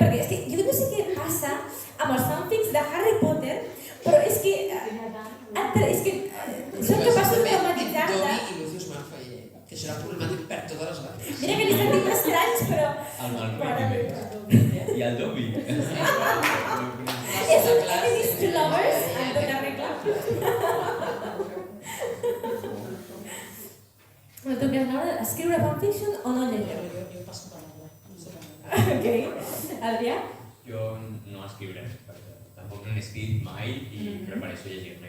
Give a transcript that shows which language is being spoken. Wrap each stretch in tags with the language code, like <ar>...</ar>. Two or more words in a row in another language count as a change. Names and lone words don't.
<ca>Perquè és que jo no sé què passa amb els fanfics de Harry Potter, però és que són capaços de traumatitzar-te. Dobby i Lucius Malfoy, que això era problemàtic per totes les bandes. Mira que li estan dient estranys, però... El Malfoy també. I el Dobby. És un</ca> <en>enemies to lovers,</en> <ca>en tota regla. En tu cas, Laura, escriure fanfiction o no llegir? Jo passo per la no sé per la Ok. Adrià? Jo no escriuré, perquè tampoc no n'he escrit mai i prefereixo llegir-ne.</ca>